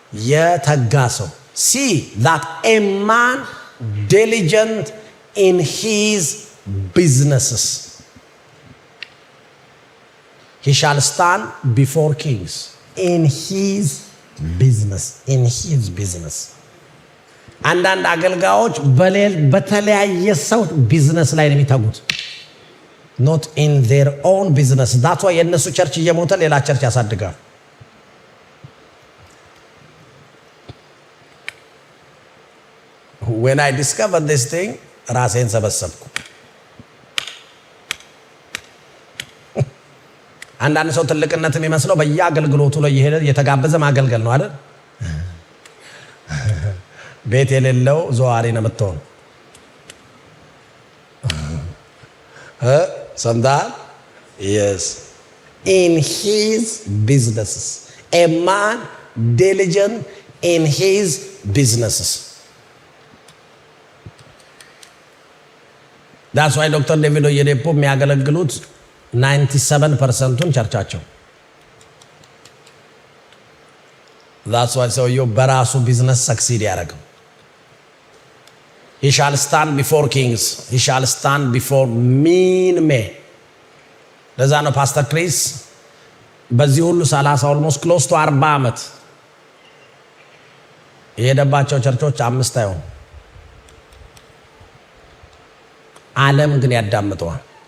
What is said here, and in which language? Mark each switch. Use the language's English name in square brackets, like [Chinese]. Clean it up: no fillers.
[Amharic] የተጋ ሰው። [English] see that a man diligent in his businesses, he shall stand before kings. in his business [Amharic] አንዳንድ አገልጋዮች በተለያየ ሰው ቢዝነስ ላይ ነው የሚታጉት። [English] not in their own business. that's why [Amharic] የነሱ ቸርች እየሞተ ሌላ ቸርች ያሳድጋል። [English] when I discovered this thing [Amharic] ራሴን ሰበሰብኩ። አንዳንድ ሰው ትልቅነት የሚመስለው በየአገልግሎቱ ላይ እየሄደ እየተጋበዘ ማገልገል ነው አይደል? ቤት የሌለው ዘዋሪ ነው የምትሆን። ሰምተሃል? [English] yes. in his businesses, a man diligent in his businesses. that's why [Amharic] ዶክተር ዴቪድ ኦየዴፖ የሚያገለግሉት 97%ን ቸርቻቸው። [English] that's why [Amharic] ሰውየው በራሱ ቢዝነስ ሰክሲድ ያደረገው። [English] he shall stand before kings, he shall stand before mean men. [Amharic] ለዛ ነው ፓስተር ክሪስ በዚህ ሁሉ 30 [English] almost close to [Amharic] 40 ዓመት የሄደባቸው ቸርቾች 5 አይሆን። ዓለም ግን ያዳምጠዋል።